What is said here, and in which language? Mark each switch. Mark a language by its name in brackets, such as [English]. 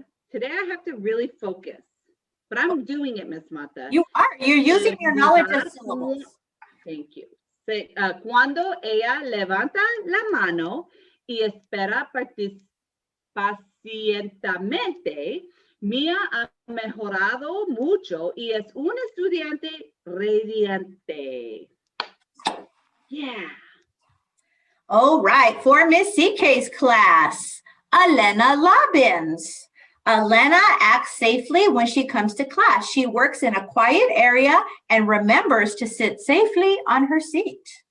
[English] Today I have to really focus, but I'm doing it, Miss Mata. You are. You're using your knowledge of syllables. Thank you. [Spanish] Cuando ella levanta la mano y espera pacientemente, Mia ha mejorado mucho y es un estudiante radiante. [English] Yeah. All right, for Miss CK's class, Elena Lobbins. Elena acts safely when she comes to class. She works in a quiet area and remembers to sit safely on her seat.